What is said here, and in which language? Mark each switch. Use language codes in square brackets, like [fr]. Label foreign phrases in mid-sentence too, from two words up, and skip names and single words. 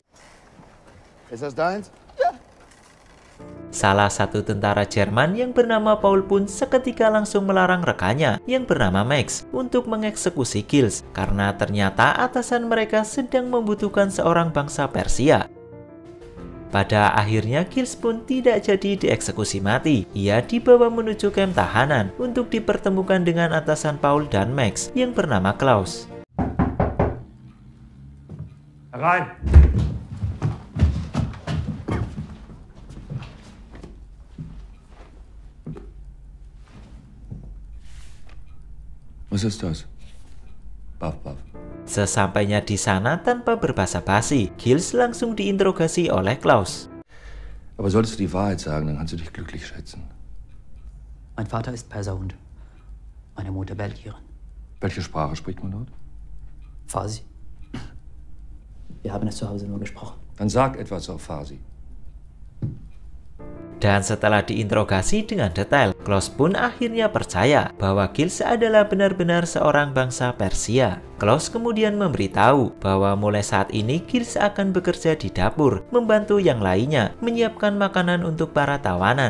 [id] Salah satu tentara Jerman yang bernama Paul pun seketika langsung melarang rekannya yang bernama Max untuk mengeksekusi Gilles karena ternyata atasan mereka sedang membutuhkan seorang bangsa Persia. Pada akhirnya Gilles pun tidak jadi dieksekusi mati. Ia dibawa menuju kamp tahanan untuk dipertemukan dengan atasan Paul dan Max yang bernama Klaus. [de] Rein! Was ist das? Baff, baff. [id] Sesampainya di sana tanpa berbasa-basi, Gilles langsung diinterogasi oleh Klaus. [de] Aber solltest du die Wahrheit sagen, dann kannst du dich glücklich schätzen. Mein Vater ist Perser und meine Mutter Belgierin. Welche Sprache spricht man dort? Farsi. Wir haben es zu Hause nur gesprochen. Dann sag etwas auf Farsi. [id] Dan setelah diinterogasi dengan detail, Klaus pun akhirnya percaya bahwa Gilles adalah benar-benar seorang bangsa Persia. Klaus kemudian memberitahu bahwa mulai saat ini Gilles akan bekerja di dapur, membantu yang lainnya menyiapkan makanan untuk para tawanan.